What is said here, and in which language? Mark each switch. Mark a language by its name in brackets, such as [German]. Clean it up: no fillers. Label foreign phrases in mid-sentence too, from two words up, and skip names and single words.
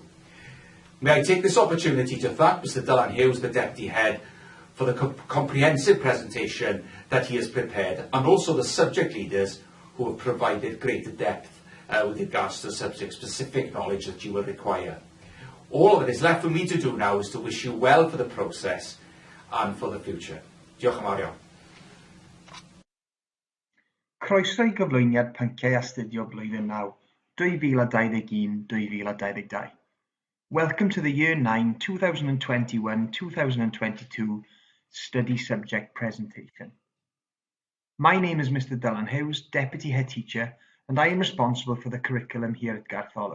[English] May I take this opportunity to thank Mr Dylan Hughes, the Deputy Head, for the comprehensive presentation that he has prepared, and also the subject leaders who have provided greater depth with regards to the subject-specific knowledge that you will require. All that is left for me to do now is to wish you well for the process and for the future. [Welsh] Diolch yn fawr iawn. Croeso i gyflwyniad pynciau astudio blwyddyn 9, 2021-2022. [English] Welcome to the Year 9 2021-2022 Study Subject Presentation. My name is Mr Dylan Hughes, Deputy Head Teacher, and I am responsible for the curriculum here at Gartholwg.